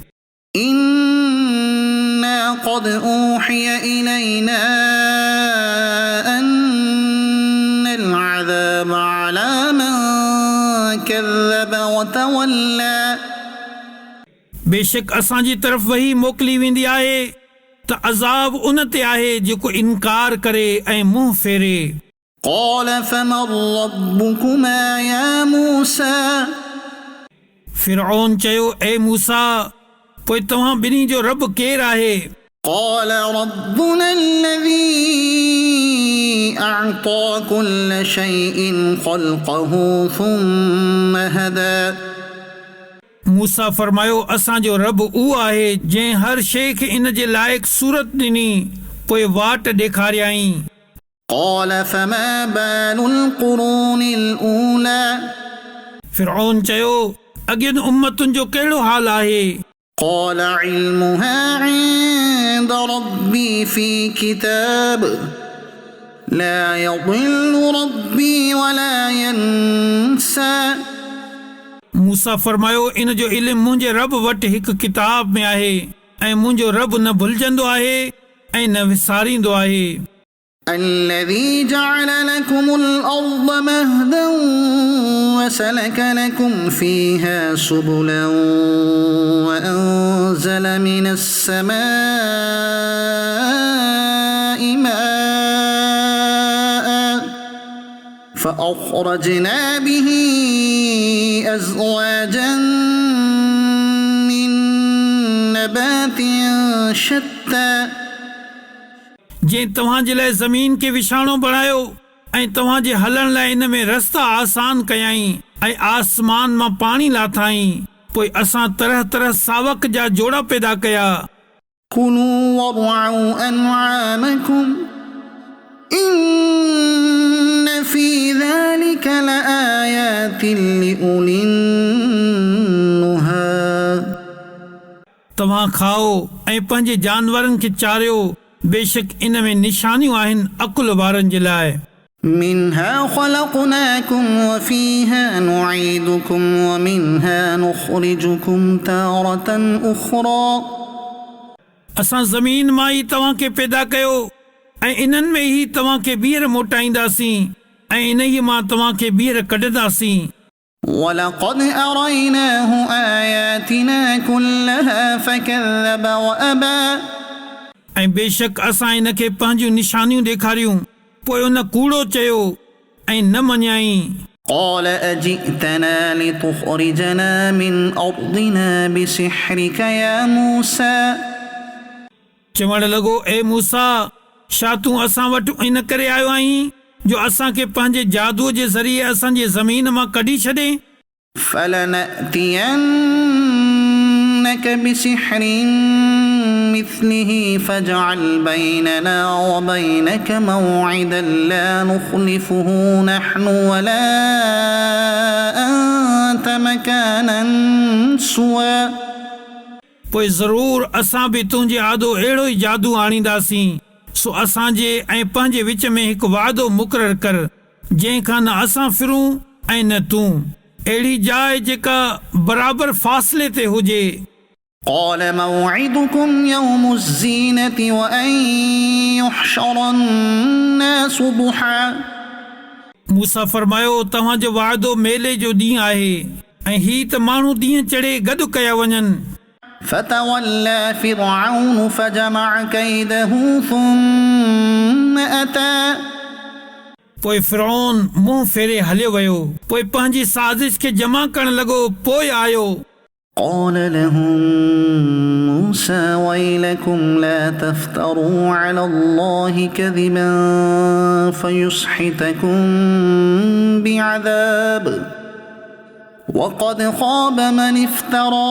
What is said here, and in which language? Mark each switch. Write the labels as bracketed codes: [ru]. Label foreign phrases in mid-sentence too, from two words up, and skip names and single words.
[ar] إنا قد أوحي إلينا أن العذاب على من كذب وتولى [sd] बेशक असांजी तरफ़ वही मोकिली वेंदी आहे त अज़ाब उन ते आहे जेको इनकार करे ऐं मुंहुं फेरे [ar] قال فمن ربكما يا موسى [sd] फ़िरऔन चयो ए मूसा पोइ तव्हां ॿिन्ही जो रब केरु आहे [ar] قال ربنا الذي أعطى كل شيء خلقه ثم هدى [sd] मूसा फरमायो असांजो रब उहो आहे जंहिं हर शइ खे इन जे लाइक़ु सूरत ॾिनी पोइ वाट ॾेखारियईं [ar] قال فما بال القرون الأولى [sd] फ़िरऔन चयो अॻियुनि उम्मतुनि जो कहिड़ो हाल आहे [ar] قال علمها عند ربي في كتاب لا يضل ربي ولا ينسى [sd] मूसा फरमायो इन जो इल्मु मुंहिंजे रब वटि हिकु किताब में आहे ऐं मुंहिंजो रब न भुलिजंदो आहे ऐं न विसारींदो आहे [ar] الذي جعل لكم الأرض مهدا وسلك لكم فيها سبلا وأنزل من السماء ماء فأخرجنا به أزواجا من نبات شتى [sd] जंहिं तव्हांजे लाइ ज़मीन खे विछाणो बणायो ऐं तव्हांजे हलण लाइ इन में रस्ता आसान कयाई ऐं आसमान मां पाणी लाथाई पोइ असां तरह तरह सावक जा जोड़ा पैदा कया [ar] كلوا وارعوا أنعامكم إن في ذلك لآيات لأولي النهى [sd] तव्हां खाओ ऐं पंहिंजे जानवरनि खे चारियो बेशक इन में निशानियूं आहिनि अकुल वारनि जे लाइ [ar] منها خلقناكم وفيها نعيدكم ومنها نخرجكم تارة أخرى [sd] असां ज़मीन मां ई तव्हांखे पैदा कयो ऐं इन्हनि में ई तव्हांखे ॿीहर मोटाईंदासीं ऐं इन ई मां तव्हांखे ॿीहर कढंदासीं [ar] ولقد أريناه آياتنا كلها فكذب وأبى [sd] ऐं बेशक असां इन खे पंहिंजूं निशानियूं ॾेखारियूं पोइ उन कूड़ो चयो ऐं न मञाई [ar] قال أجئتنا لتخرجنا من أرضنا بسحرك يا موسى [sd] चवण लॻो ए मूसा छा तूं असां वटि इन करे आयो आहीं जो असांखे पंहिंजे जादूअ जे ज़रिए असांजे ज़मीन मां कढी छॾे [ar] فلنأتينك بسحر مثله فاجعل بيننا وبينك موعدا لا نخلفه نحن ولا أنت مكانا سوى [sd] पोइ ज़रूर असां बि तुंहिंजे आदो अहिड़ो ई जादू आणींदासीं सो असांजे ऐं पंहिंजे विच में हिकु वादो मुक़ररु कर जंहिंखां न असां फिरूं ऐं न तूं अहिड़ी जाइ जेका बराबरि फ़ासिले ते हुजे [ar] قال موعدكم يوم الزينة وأن يحشر الناس ضحى [sd] मूसा फरमायो तव्हांजो वाइदो मेले जो ॾींहुं आहे ऐं ही त माण्हू ॾींहं चढ़े गॾु कया वञनि [ar] فتولى فرعون فجمع كيده ثم أتى [sd] पोइ फिरौन मुंहुं फेरे हलियो वियो पोइ पंहिंजी साज़िश खे जमा करण लॻो पोइ आयो [ar] قال لهم موسى ويلكم لا تفتروا على الله كذبا فيسحتكم بعذاب وقد خاب من افترى